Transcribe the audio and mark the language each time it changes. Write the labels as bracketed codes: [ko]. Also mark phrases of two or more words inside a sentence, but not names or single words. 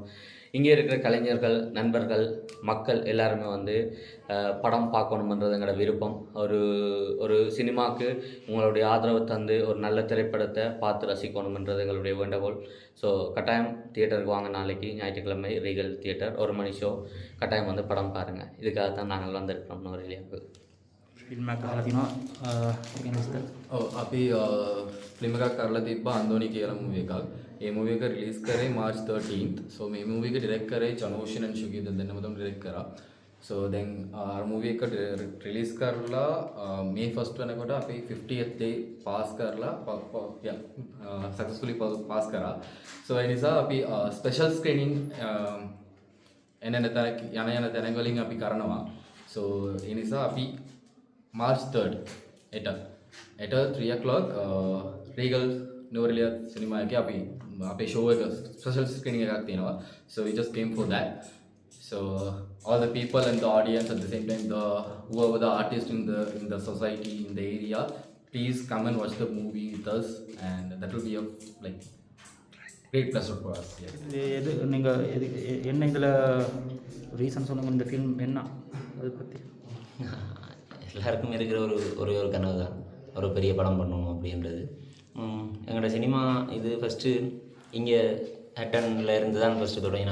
[ta] இங்கே இருக்கிற கலைஞர்கள், நண்பர்கள், மக்கள் எல்லாருமே வந்து படம் பார்க்கணுமன்றது எங்களோட விருப்பம். ஒரு சினிமாவுக்கு உங்களுடைய ஆதரவை தந்து ஒரு நல்ல திரைப்படத்தை பார்த்து ரசிக்கணுமன்றது எங்களுடைய வேண்டுகோள். ஸோ கட்டாயம் தியேட்டருக்கு வாங்க. நாளைக்கு ஞாயிற்றுக்கிழமை ரீகல் தியேட்டர் 1 மணி ஷோ. கட்டாயம் வந்து படம் பாருங்கள். இதுக்காக தான் நாங்கள் வந்திருக்கிறோம் நுவரெலியாவுக்கு. [si] ෆිල්ම් එකක් කරලා තිනවා ඒක නිස්තර. ඔව් අපි ෆිල්ම් එකක් කරලා තිබ්බා අන්දෝනි කියලා මූවි එකක්. ඒ මූවි එක රිලීස් කරේ මාර්ච් 13th. සෝ මේ මූවි එක ඩිරෙක්ට් කරේ චනෝෂන් and සුගීත දෙන්නම තමයි ඩිරෙක්ට් කරා. සෝ දැන් අර මූවි එක රිලීස් කරලා මේ ෆස්ට් වෙනකොට අපි 50th [en] day pass [si] කරලා සක්සස්ෆුලි පාස් කරා. සෝ ඒ නිසා අපි [en] special screening [si] යන තැන වලින් අපි කරනවා. සෝ ඒ නිසා අපි March 3rd එට 3 o'clock රීගල් නෝරෙලියා සිනමා එකේ අපි අපේ ෂෝ එක [en] special screening [si] එකක් තියෙනවා. [en] So we just came for that. So all the people and the audience at the same time, whoever the artist in the society, in the area, please come and watch the movie with us, and that will be a like great pleasure for us. [ta] எது நீங்கள் என்ன இதில் ரீசன் சொல்லுங்கள், இந்த ஃபில்ம் என்ன அதை பற்றி. எல்லாருக்கும் இருக்கிற ஒரு கனவு தான் ஒரு பெரிய படம் பண்ணணும் அப்படின்றது. எங்களோட சினிமா இது ஃபஸ்ட்டு இங்கே ஹட்டனில் இருந்து தான் ஃபஸ்ட்டு தொடங்கினா.